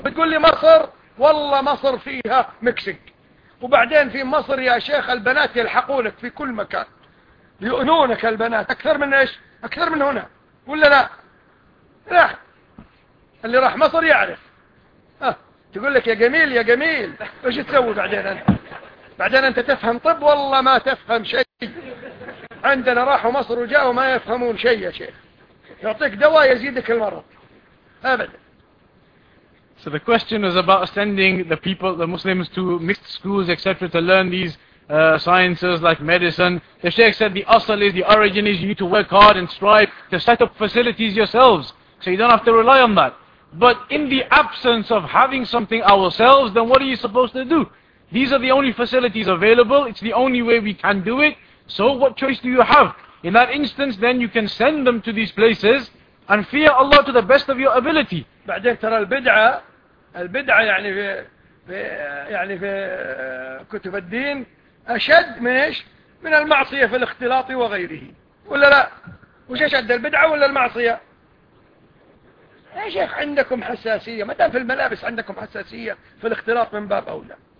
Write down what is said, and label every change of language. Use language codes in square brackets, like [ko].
[ar] بتقول لي مصر؟ والله مصر فيها مكسيك، وبعدين في مصر يا شيخ البنات يلحقونك في كل مكان، يؤنونك البنات اكثر من ايش؟ اكثر من هنا ولا لا؟ لا اللي راح مصر يعرف. تقول لك يا جميل يا جميل، ايش تسوي بعدين انت؟ بعدين انت تفهم طب؟ والله ما تفهم شيء. عندنا راحوا مصر وجاءوا ما يفهمون شيء يا شيخ، يعطيك دواء يزيدك المرض ابدا. [en] So the question is about sending the people, the Muslims, to mixed schools, etc., to learn these sciences like medicine. The Sheikh said the asal is, the origin is, you need to work hard and strive to set up facilities yourselves, so you don't have to rely on that. But in the absence of having something ourselves, then what are you supposed to do? These are the only facilities available, it's the only way we can do it, so what choice do you have? In that instance, then you can send them to these places, and fear Allah to the best of your ability. [ar] بعدين ترى البدعة، البدعة يعني في كتب الدين أشد من إيش؟ من المعصية في الاختلاط وغيره ولا لا؟ وش أشد، البدعة ولا المعصية؟ يا شيخ عندكم حساسية، مدام في الملابس عندكم حساسية في الاختلاط من باب أولى.